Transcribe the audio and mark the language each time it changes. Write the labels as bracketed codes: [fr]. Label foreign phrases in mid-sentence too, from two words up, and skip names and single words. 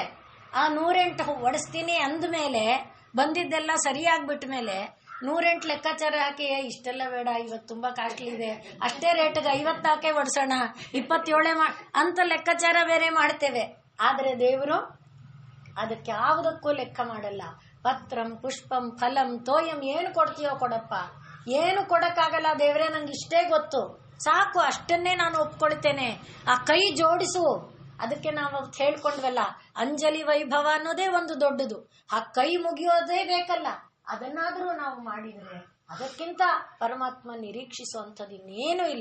[kn] ಆ 108 ಹೊಡಿಸ್ತೀನಿ ಅಂದಮೇಲೆ ಬಂದಿದ್ದೆಲ್ಲ ಸರಿಯಾಗ್ಬಿಟ್ಟ ಮೇಲೆ 108 ಲೆಕ್ಕಾಚಾರ ಹಾಕಿ, ಇಷ್ಟೆಲ್ಲ ಬೇಡ, ಇವತ್ತು ತುಂಬಾ ಕಾಸ್ಟ್ಲಿ ಇದೆ, ಅಷ್ಟೇ ರೇಟ್ಗೆ 50 ಹಾಕಿ ಹೊಡ್ಸೋಣ, 27 ಅಂತ ಲೆಕ್ಕಾಚಾರ ಬೇರೆ ಮಾಡ್ತೇವೆ. ಆದರೆ ದೇವರು ಅದಕ್ಕೆ ಯಾವುದಕ್ಕೂ ಲೆಕ್ಕ ಮಾಡಲ್ಲ. [sa] ಪತ್ರಂ ಪುಷ್ಪಂ ಫಲಂ ತೋಯಂ, [kn] ಏನು ಕೊಡ್ತೀಯೋ ಕೊಡಪ್ಪ, ಏನು ಕೊಡಕ್ಕಾಗಲ್ಲ ದೇವರೇ, ನಂಗೆ ಇಷ್ಟೇ ಗೊತ್ತು, ಸಾಕು, ಅಷ್ಟನ್ನೇ ನಾನು ಒಪ್ಕೊಳ್ತೇನೆ. ಆ ಕೈ ಜೋಡಿಸು. ಅದಕ್ಕೆ ನಾವು ಹೇಳ್ಕೊಂಡ್ವಲ್ಲ, ಅಂಜಲಿ ವೈಭವ ಅನ್ನೋದೇ ಒಂದು ದೊಡ್ಡದು. ಆ ಕೈ ಮುಗಿಯೋದೇ ಬೇಕಲ್ಲ, ಅದನ್ನಾದ್ರೂ ನಾವು ಮಾಡಿದ್ರೆ ಅದಕ್ಕಿಂತ ಪರಮಾತ್ಮ ನಿರೀಕ್ಷಿಸುವಂಥದ್ದು ಇನ್ನೇನು ಇಲ್ಲ.